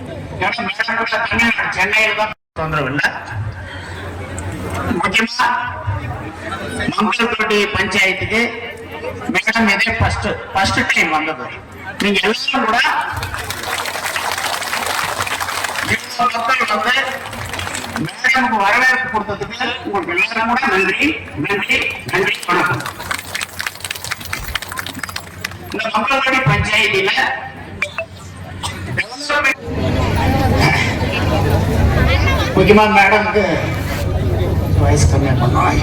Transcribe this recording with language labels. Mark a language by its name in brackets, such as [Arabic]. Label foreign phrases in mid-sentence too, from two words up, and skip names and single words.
[Tamil] சென்னையில் தான் தொந்தரவு இல்லை. [Kannada] முக்கியமா ಮಂಗಳಕೋಟಿ ಪಂಚಾಯತಿಗೆ ಮೇಡಮ್ ಇದೆ [English] first time [Kannada] ಬಂದದ್ದು. [Tamil] நீங்க எல்லாரும் கூட மக்கள் வந்து மேடமுக்கு வரவேற்பு கொடுத்ததுக்கு உங்களுக்கு எல்லாரும் கூட நன்றி நன்றி நன்றி வணக்கம். இந்த மக்களோட பஞ்சாயத்துல முக்கியமா மேடமுக்கு வயசு கம்மியா பண்ணுவாங்க.